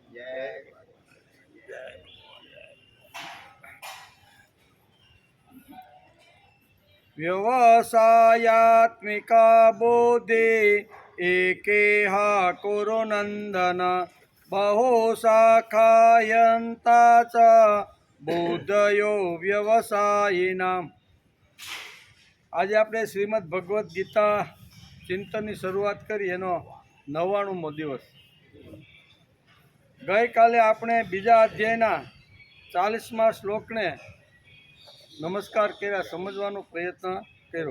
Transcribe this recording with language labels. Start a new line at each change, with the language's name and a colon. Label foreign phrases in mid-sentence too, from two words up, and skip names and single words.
Sanskrit: व्यवसायात्मिका बुद्धि एकेह कुरु नन्दन बहुशाखायन्ता च बुद्धयो व्यवसायिनाम।
Gujarati: આજે આપણે શ્રીમદ ભગવદ્ ગીતા ચિંતનની શરૂઆત કરી એનો 99મો દિવસ। ગઈકાલે આપણે બીજા અધ્યાયના 40મા શ્લોકને નમસ્કાર કર્યા, સમજવાનો પ્રયત્ન કર્યો।